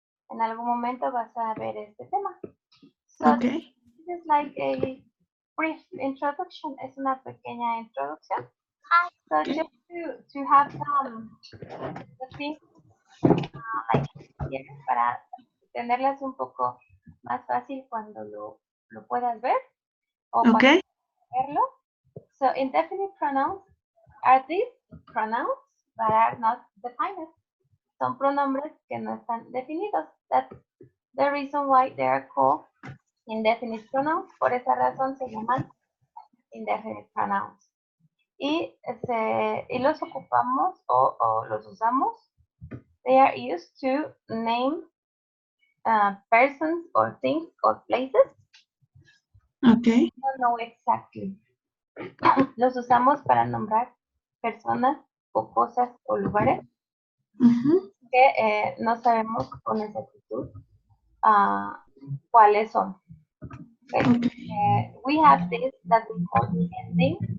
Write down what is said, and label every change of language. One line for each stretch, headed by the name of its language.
Spanish: En algún momento vas a ver este tema.
English: So Okay. this is like a brief introduction.
Spanish: Es una pequeña introducción.
English: So just to have some things like here,
Spanish: para tenerlas un poco más fácil cuando lo puedas ver. O
English: Okay.
Spanish: verlo.
English: So indefinite pronouns are these pronouns that are not defined.
Spanish: Son pronombres que no están definidos.
English: That's the reason why they are called indefinite pronouns.
Spanish: Por esa razón se llaman indefinite pronouns. Y los ocupamos o los usamos.
English: They are used to name persons or things or places. Okay. I don't know exactly.
Spanish: Los usamos para nombrar personas o cosas o lugares que no sabemos con exactitud cuáles son.
English: Okay. We have this that we call ending.